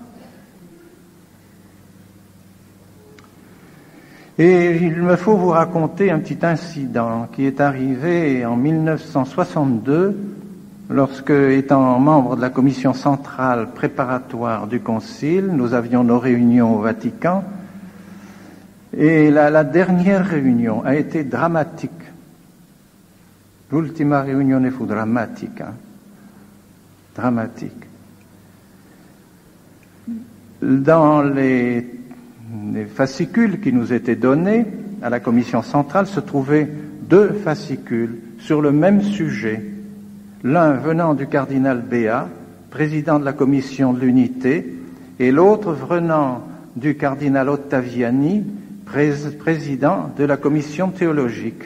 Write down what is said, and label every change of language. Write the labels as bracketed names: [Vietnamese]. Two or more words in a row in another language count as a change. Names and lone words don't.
[French] Et il me faut vous raconter un petit incident qui est arrivé en 1962, lorsque, étant membre de la commission centrale préparatoire du Concile, nous avions nos réunions au Vatican, et la dernière réunion a été dramatique. [Italian] L'ultima riunione fu drammatica. [French] Dramatique. Dans les fascicules qui nous étaient donnés à la commission centrale se trouvaient deux fascicules sur le même sujet, l'un venant du cardinal Béat, président de la commission de l'unité, et l'autre venant du cardinal Ottaviani, président de la commission théologique.